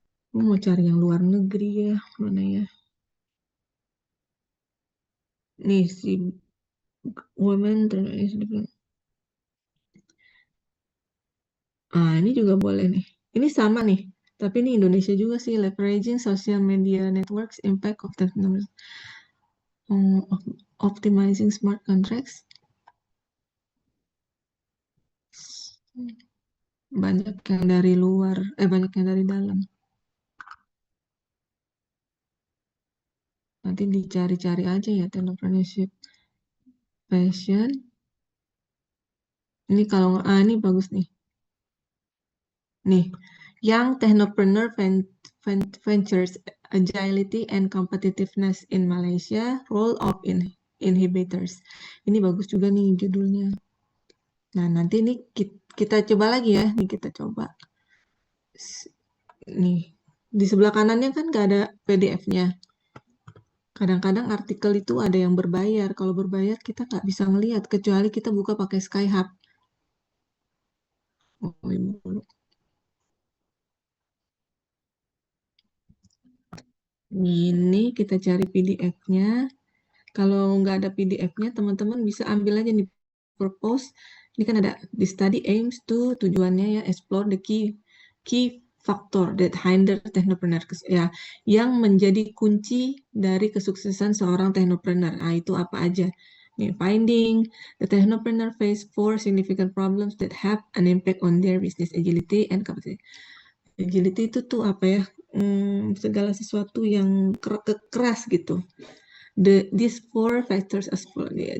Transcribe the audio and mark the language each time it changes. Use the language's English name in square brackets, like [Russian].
[Indonesian] Mau cari yang luar negeri ya, mana ya? Nih si Women. Ini juga boleh nih. Ini sama nih. Tapi ini Indonesia juga sih. [English] Leveraging social media networks impact of technology. Optimizing smart contracts. [Indonesian] Banyak yang dari luar, banyak yang dari dalam. Nanti dicari-cari aja ya entrepreneurship passion. Ini kalau ini bagus nih. [English] Nih, Young Technopreneur Ventures Agility and Competitiveness in Malaysia, Role of Inhibitors. [Indonesian] Ini bagus juga nih judulnya. Nah, nanti ini kita coba lagi ya. Nih kita coba. Nih, di sebelah kanannya kan nggak ada PDF-nya. Kadang-kadang artikel itu ada yang berbayar. Kalau berbayar kita nggak bisa ngelihat kecuali kita buka pakai Skyhub. Oh, Ibu. Ini kita cari PDF-nya. Kalau nggak ada PDF-nya, teman-teman bisa ambil aja nih purpose. Ini kan ada [English] the study aims to, [Indonesian] tujuannya ya [English] explore the key factor that hinder technopreneur, [Indonesian] ya, yang menjadi kunci dari kesuksesan seorang technopreneur. Nah, itu apa aja? [English] Nih, finding the technopreneur face four significant problems that have an impact on their business agility and capacity. [Indonesian] Agility itu tuh apa ya? Segala sesuatu yang keras gitu. [English] These four factors as follows.